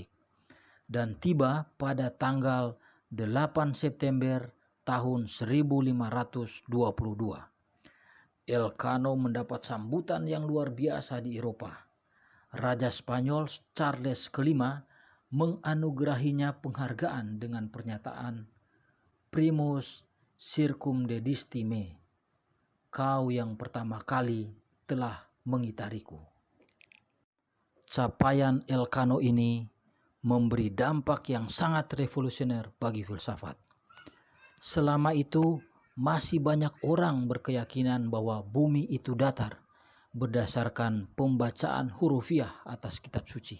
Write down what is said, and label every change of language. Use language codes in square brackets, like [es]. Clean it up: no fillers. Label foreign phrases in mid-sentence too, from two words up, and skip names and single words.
[id] Dan tiba pada tanggal 8 September tahun 1522. Elcano mendapat sambutan yang luar biasa di Eropa. Raja Spanyol Charles kelima menganugerahinya penghargaan dengan pernyataan [la] Primus circumdedisci me, [id] kau yang pertama kali telah mengitariku. Capaian Elcano ini memberi dampak yang sangat revolusioner bagi filsafat. Selama itu masih banyak orang berkeyakinan bahwa bumi itu datar berdasarkan pembacaan hurufiah atas kitab suci.